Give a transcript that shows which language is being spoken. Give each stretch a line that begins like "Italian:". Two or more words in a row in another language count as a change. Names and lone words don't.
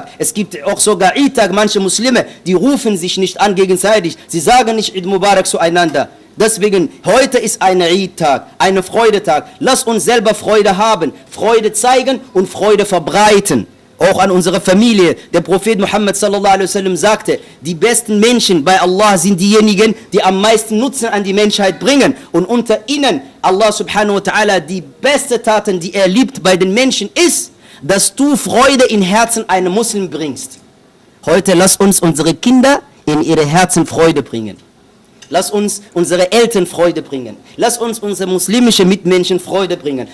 German: Es gibt auch sogar Eid-Tag, manche Muslime, die rufen sich nicht an gegenseitig. Sie sagen nicht
Arabic: عيد مبارك
German: zueinander. Deswegen, heute ist ein Eid-Tag, ein Freudetag. Lass uns selber Freude haben, Freude zeigen und Freude verbreiten. Auch an unsere Familie. Der Prophet Muhammad
Arabic: صلى الله عليه وسلم
German: sagte, die besten Menschen bei Allah sind diejenigen, die am meisten Nutzen an die Menschheit bringen. Und unter ihnen,
Arabic: الله سبحانه وتعالى,
German: die beste Taten, die er liebt bei den Menschen, ist, dass du Freude in Herzen einem Muslim bringst. Heute lass uns unsere Kinder in ihre Herzen Freude bringen. Lass uns unsere Eltern Freude bringen. Lass uns unsere muslimischen Mitmenschen Freude bringen.